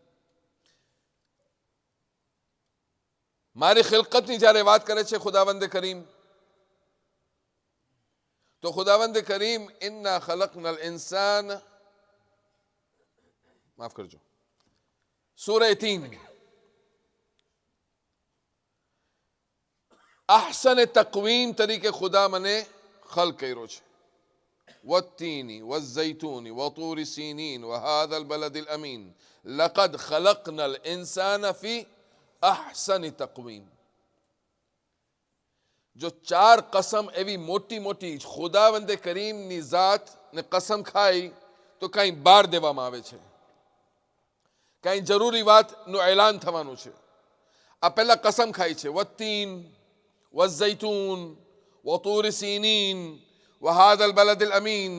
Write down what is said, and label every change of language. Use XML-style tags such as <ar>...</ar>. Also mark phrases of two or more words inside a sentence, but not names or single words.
<gu>મારી ખિલકતની જ્યારે વાત કરે છે ખુદાવંદ કરીમ, તો ખુદાવંદ કરીમ</gu> <ar>إنا خلقنا الإنسان,</ar> <gu>માફ કરજો, સૂરે 3</gu> <ar>أحسن تقويم</ar> <gu>તરીકે ખુદા મને ખલ્ક કર્યો છે.</gu> <ar>والتين والزيتون وطور سينين وهذا البلد الأمين لقد خلقنا الإنسان في أحسن تقويم.</ar> <gu>جو ચાર કસમ એવી મોટી મોટી ખુદાવંદે કરીમની ઝાત ને કસમ ખાઈ તો કંઈ બાર દેવામાં આવે છે, કંઈ જરૂરી વાતનું એલાન થવાનું છે. આ પહેલા કસમ ખાઈ છે,</gu> <ar>والتين والزيتون وطور سينين وهذا البلد الأمين.</ar>